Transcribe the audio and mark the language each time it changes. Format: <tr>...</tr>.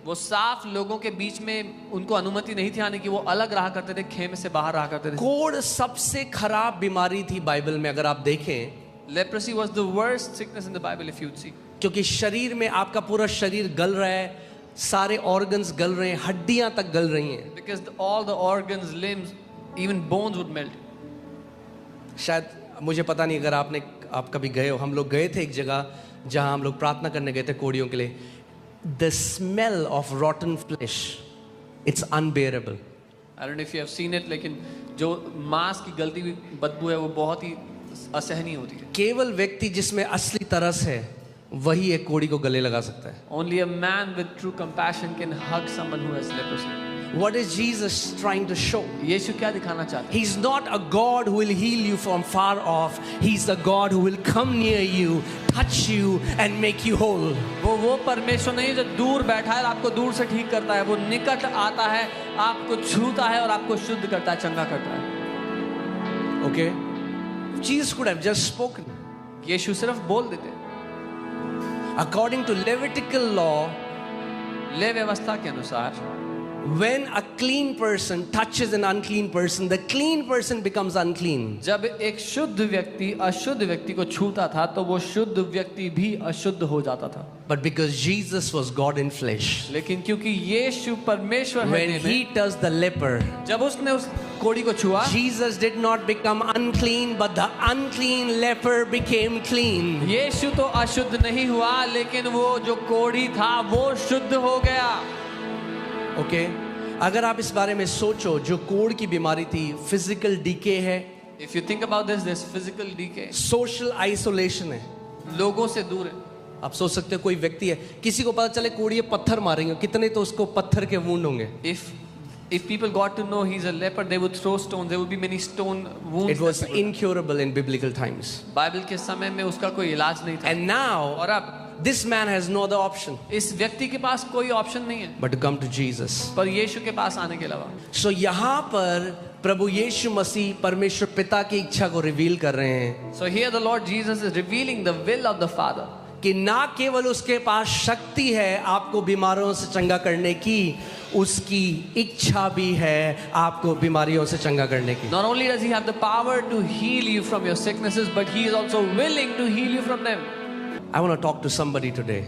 <hi>वो साफ लोगों के बीच में उनको अनुमति नहीं थी आने की. वो अलग रहा करते थे, खेमे से बाहर रहा करते थे. कोढ़ सबसे खराब बीमारी थी बाइबल में अगर आप देखें.</hi> <en>Leprosy was the worst sickness in the Bible, if you'd see.</en> <hi>क्योंकि शरीर में आपका पूरा शरीर गल रहा है, सारे ऑर्गन्स गल रहे हैं, हड्डियां तक गल रही हैं.</hi> <en>Because all the organs, limbs, even bones would melt.</en> <hi>शायद मुझे पता नहीं अगर आप कभी गए हो. हम लोग गए थे एक जगह जहां हम लोग प्रार्थना करने गए थे कोढ़ियों के लिए.</hi> <en>The smell of rotten flesh, it's unbearable. I don't know if you have seen it,</en> <hi>लेकिन जो मांस की गलती हुई बदबू है वो बहुत ही असहनीय होती है. केवल व्यक्ति जिसमें असली तरस है वही एक कोढ़ी को गले लगा सकता है.</hi> <en>Only a man with true compassion can hug someone who has leprosy. What is Jesus trying to show?</en> <hi>यीशु क्या दिखाना चाहते हैं?</hi> <en>He's not a God who will heal you from far off. He's the God who will come near you, touch you and make you whole.</en> <hi>वो परमेश्वर नहीं जो दूर बैठा है और आपको दूर से ठीक करता है. वो निकट आता है, आपको छूता है और आपको शुद्ध करता है, चंगा करता है.</hi> <en>Okay? Jesus could have just spoken.</en> <hi>यीशु सिर्फ बोल देते.</hi> <en>According to Levitical law,</en> <hi>ले व्यवस्था के अनुसार</hi> <en>when a clean person touches an unclean person, the clean person becomes unclean.</en> <hi>जब एक शुद्ध व्यक्ति अशुद्ध व्यक्ति को छूता था तो वो शुद्ध व्यक्ति भी अशुद्ध हो जाता था.</hi> <en>But because Jesus was God in flesh,</en> <hi>लेकिन क्योंकि यीशु परमेश्वर है</hi> <en>when</en> <hi>देह में,</hi> <en>he touched the leper,</en> <hi>जब उसने उस कोढ़ी को छुआ,</hi> <en>Jesus did not become unclean, but the unclean leper became clean.</en> <hi>यीशु तो अशुद्ध नहीं हुआ लेकिन वो जो कोढ़ी था वो शुद्ध हो गया.</hi> <en>Okay?</en> <hi>अगर आप इस बारे में सोचो, जो कोढ़ की बीमारी थी, फिजिकल डीके है,</hi> <en>If you think about this, there's physical decay. Social isolation है.</en> <hi>लोगों से दूर है. आप सोच सकते हो कोई व्यक्ति है, किसी को पता चले कोढ़ी है, पत्थर मारेंगे, कितने तो उसको पत्थर के वुंड होंगे.</hi> <en>If people got to know he's a leper, they would throw stones. There would be many stone wounds. It was that people- incurable in biblical times.</en> <hi>Bible के समय में उसका कोई इलाज नहीं था.</hi> <en>And now</en> <hi>और अब</hi> <en>This man has no other option</en> <hi>इस व्यक्ति के पास कोई ऑप्शन नहीं है</hi> <en>but to come to Jesus.</en> <hi>पर यीशु के पास आने के अलावा। So यहाँ पर प्रभु यीशु मसीह परमेश्वर पिता की इच्छा को रिवील कर रहे हैं</hi> <en>So here the Lord Jesus is revealing the will of the Father.</en> <hi>कि ना केवल उसके पास शक्ति है आपको बीमारियों से चंगा करने की, उसकी इच्छा भी है आपको बीमारियों से चंगा करने की।</hi> <en>Not only does he have the power to heal you from your sicknesses, but he is also willing to heal you from them. I want to talk to somebody today.</en>